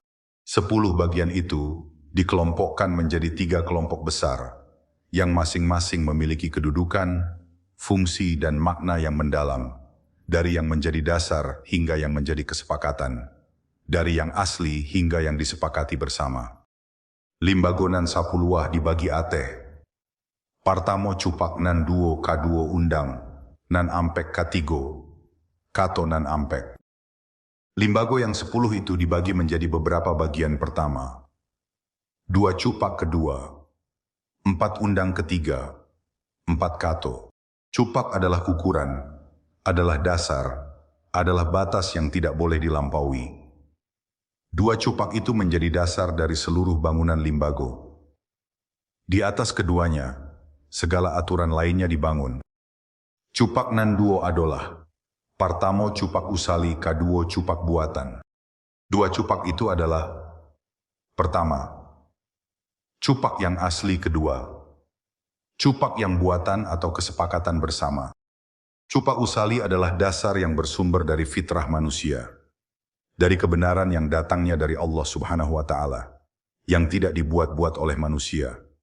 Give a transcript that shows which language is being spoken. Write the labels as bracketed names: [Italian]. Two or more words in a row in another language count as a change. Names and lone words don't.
[Indonesian] 10 bagian itu dikelompokkan menjadi 3 kelompok besar, yang masing-masing memiliki kedudukan, fungsi, dan makna yang mendalam, dari yang menjadi dasar hingga yang menjadi kesepakatan, dari yang asli hingga yang disepakati bersama. [Minangkabau] Limbago nan sapuluah dibagi ateh. Partamo cupak nan duo kaduo undang, nan ampek katigo, kato nan ampek. [Indonesian] Limbago yang 10 itu dibagi menjadi beberapa bagian pertama. 2 cupak kedua, 4 undang ketiga, 4 kato. Cupak adalah ukuran, adalah dasar, adalah batas yang tidak boleh dilampaui. 2 cupak itu menjadi dasar dari seluruh bangunan limbago. Di atas keduanya, segala aturan lainnya dibangun. [Minangkabau] Cupak nan duo adalah, partamo cupak usali kaduo cupak buatan. [Indonesian] 2 cupak itu adalah, pertama, cupak yang asli kedua, cupak yang buatan atau kesepakatan bersama. Cupak usali adalah dasar yang bersumber dari fitrah manusia, dari kebenaran yang datangnya dari [Arabic] الله سبحانه وتعالى, [Indonesian] yang tidak dibuat-buat oleh manusia.